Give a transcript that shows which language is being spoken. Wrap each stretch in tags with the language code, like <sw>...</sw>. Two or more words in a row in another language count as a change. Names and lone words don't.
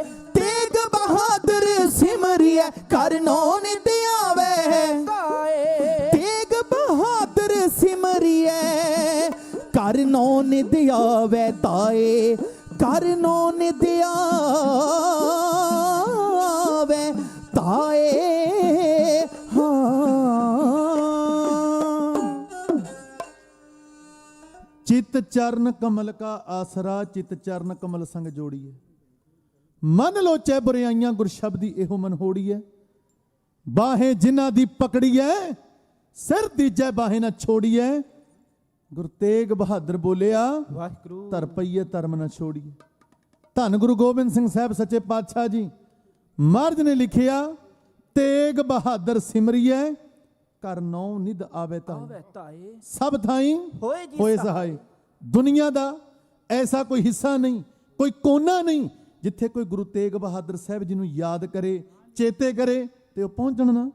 <pa>ਤੇਗ ਬਹਾਦਰ ਸਿਮਰਿਐ ਕਰ ਨੋ ਨਿਦ ਆਵੇ ਧਾਏ ਤੇਗ ਬਹਾਦਰ ਸਿਮਰਿਐ ਕਰ ਨੋ ਨਿਦ ਆਵੇ ਤਾਏ ਕਰ ਨੋ ਨਿਦ ਆਵੇ ਤਾਏ ਚਿਤ ਚਰਣ ਕਮਲ ਕਾ ਆਸਰਾ ਚਿਤ ਚਰਣ ਕਮਲ ਸੰਗ ਜੋੜੀਏ ਮਨ ਲੋਚੇ ਬੁਰਾਈਆਂ ਗੁਰ ਸ਼ਬਦੀ ਏਹੋ ਮਨ ਹੋੜੀਏ ਬਾਹੇਂ ਜਿਨ੍ਹਾਂ ਦੀ ਪਕੜੀਏ ਸਿਰ ਦੀਜੇ ਬਾਹੇਂ ਨਾ ਛੋੜੀਏ ਗੁਰੂ ਤੇਗ ਬਹਾਦਰ ਬੋਲਿਆ ਵਾਹਿਗੁਰੂ ਧਰ ਪਈਏ ਧਰਮ ਨਾ ਛੋੜੀਏ ਧੰਨ ਗੁਰੂ ਗੋਬਿੰਦ ਸਿੰਘ ਸਾਹਬ ਸੱਚੇ ਪਾਤਸ਼ਾਹ ਜੀ ਮਹਾਰਾਜ ਨੇ ਲਿਖਿਆ ਤੇਗ ਬਹਾਦਰ ਸਿਮਰਿਐ ਕਰ ਨੌ ਨਿਧ ਆਵੇ ਤਾਏ ਸਭ ਥਾਈ ਹੋਏ ਸਹਾਈ। ਦੁਨੀਆ ਦਾ ਐਸਾ ਕੋਈ ਹਿੱਸਾ ਨਹੀਂ, ਕੋਈ ਕੋਨਾ ਨਹੀਂ ਜਿੱਥੇ ਕੋਈ ਗੁਰੂ ਤੇਗ ਬਹਾਦਰ ਸਾਹਿਬ ਜੀ ਨੂੰ ਯਾਦ ਕਰੇ, ਚੇਤੇ ਕਰੇ ਤੇ ਉਹ ਪਹੁੰਚਣ ਨਾ।</pa>